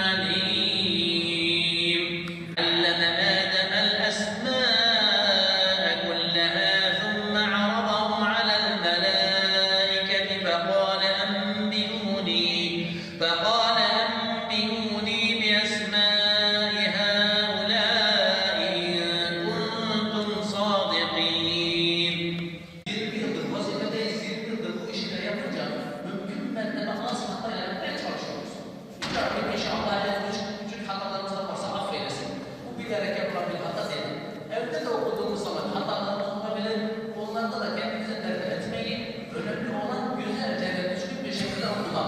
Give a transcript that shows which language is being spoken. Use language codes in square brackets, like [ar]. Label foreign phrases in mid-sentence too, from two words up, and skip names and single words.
[ar] عليم علم آدم الأسماء كلها ثم عرضهم على الملائكة فقال أنبئوني بأسماء هؤلاء إن كنتم صادقين. [tr] Bir yıldır vazifedeyiz, bir yıldır bu işleri yapınca mümkün mertebe az hata yapmaya çalışıyoruz. Rabbim inşallah küçük hatalarımız da varsa affeylesin. Bu bilerek yapılan bir hata değil. Evde de okuduğumuz zaman hatalarımız olabilir. Onlarda da kendimize dert etmeyi, önemli olan güzelce ve düzgün bir şekilde okumak.